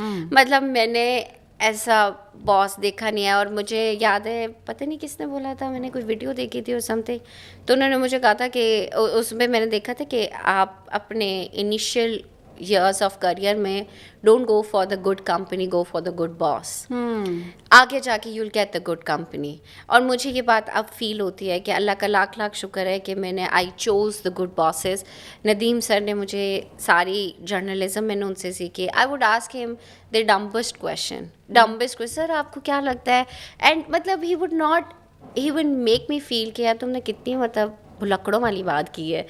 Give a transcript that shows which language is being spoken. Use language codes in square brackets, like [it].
[ur] مطلب میں نے ایسا باس دیکھا نہیں ہے. اور مجھے یاد ہے, پتہ نہیں کس نے بولا تھا, میں نے کوئی ویڈیو دیکھی تھی اور [en] something, [ur] تو انہوں نے مجھے کہا تھا کہ اس میں نے دیکھا تھا کہ آپ اپنے انیشیل ایئرس آف کریئر میں [en] Don't go for the good company, go for the good boss. [ur] آگے جا کے [en] You will get the good company. [ur] اور مجھے یہ بات اب فیل ہوتی ہے کہ اللہ کا لاکھ لاکھ شکر ہے کہ میں نے [en] I choose the good bosses. [ur] Nadeem سر نے مجھے ساری جرنلزم میں نے ان سے سیکھی. [en] I would ask him the dumbest question, [ur] سر آپ کو کیا لگتا ہے, اینڈ مطلب [en] he would make me feel [ur] کہ یار تم نے کتنی مطلب بھلکڑوں والی بات کی ہے.